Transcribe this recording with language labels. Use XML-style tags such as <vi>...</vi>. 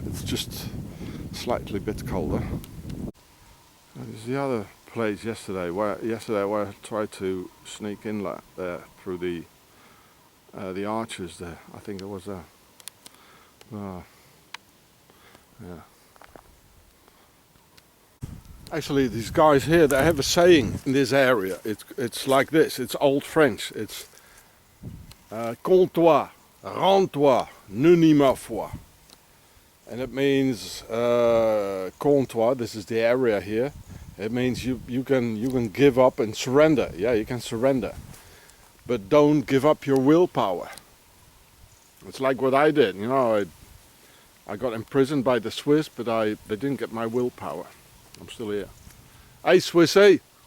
<en>It's just slightly bit colder. There's the other place yesterday where I tried to sneak in there through the arches there. I think there was a yeah. Actually, these guys here, they have a saying in this area. It's like this. It's Old French.</en> <fr>It's comptoir, rends-toi, ne nie ma foi.</fr> <en>And it means comptoir. This is the area here. It means you can give up and surrender. Yeah, you can surrender, but don't give up your willpower. It's like what I did. You know, I got imprisoned by the Swiss, but they didn't get my willpower. I'm still here. Hey, Swissy.</en>